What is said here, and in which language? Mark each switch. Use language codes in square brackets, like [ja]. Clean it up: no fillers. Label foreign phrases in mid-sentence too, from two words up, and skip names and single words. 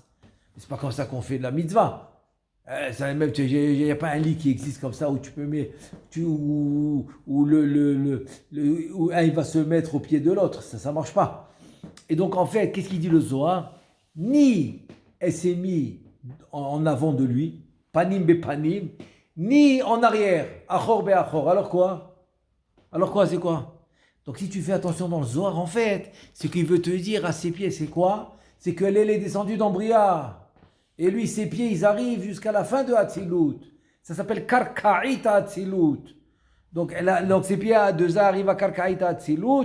[fr] C'est pas comme ça qu'on fait de la mitzvah. Il n'y a pas un lit qui existe comme ça où tu peux mettre, où un il va se mettre au pied de l'autre. Ça marche pas. Et donc, en fait, qu'est-ce qu'il dit le Zohar? Ni elle s'est mise en avant de lui, [he] פנים בפנים, [fr] ni en arrière, [he] אחור באחור. [fr] Alors quoi, c'est quoi? Donc, si tu fais attention dans le Zohar, en fait, ce qu'il veut te dire à ses pieds, c'est quoi? C'est qu'elle est descendue dans Bria. Et lui, ses pieds, ils arrivent jusqu'à la fin de Hatzilut. Ça s'appelle [he] קרקעית האצילות. [fr] Donc ses pieds à deux arrivent à [he] קרקעית האצילות.